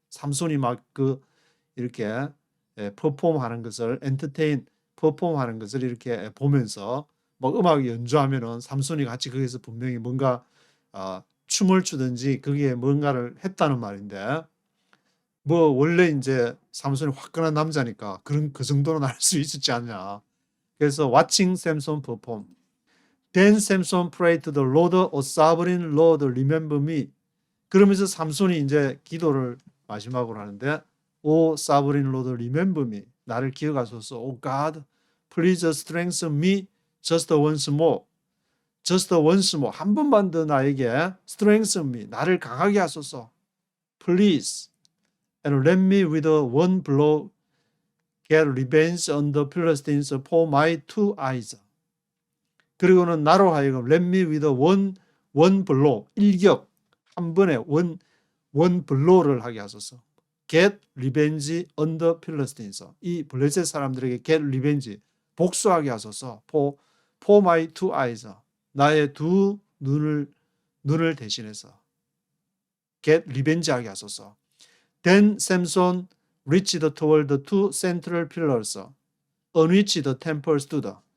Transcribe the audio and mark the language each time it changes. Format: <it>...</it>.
<ko>삼손이 막 이렇게 퍼폼하는 것을 퍼폼하는 것을 이렇게 보면서 막 음악 연주하면은 삼손이 같이 거기서 분명히 뭔가 춤을 추든지 거기에 뭔가를 했다는 말인데 뭐 원래 이제 삼손이 화끈한 남자니까 그 정도는 알 수 있었지 않냐. 그래서</ko> <en>watching Samson perform. Then Samson prayed to the Lord, O sovereign Lord, remember me.</en> <ko>그러면서 삼손이 이제 기도를 마지막으로 하는데</ko> <en>O sovereign Lord, remember me.</en> <ko>나를 기억하소서.</ko> <en>O God, please strengthen me just once more. Just once more.</en> <ko>한 번만 더 나에게</ko> <en>strengthen me.</en> <ko>나를 강하게 하소서. Please.</ko> <en>And let me with one blow get revenge on the Philistines for my two eyes.</en> <ko>그리고는 나로 하여금</ko> <en>let me with one blow</en> <ko>일격 한 번에 one blow를 하게 하소서.</ko> <en>Get revenge on the Philistines.</en> <ko>이 블레셋 사람들에게</ko> <en>get revenge</en> <ko>복수하게 하소서.</ko> <en>For my two eyes.</en> <ko>나의 두 눈을 대신해서</ko> <en>get revenge</en> <ko>하게 하소서.</ko> <en>Then Samson reached toward the two central pillars on which the temple stood.</en>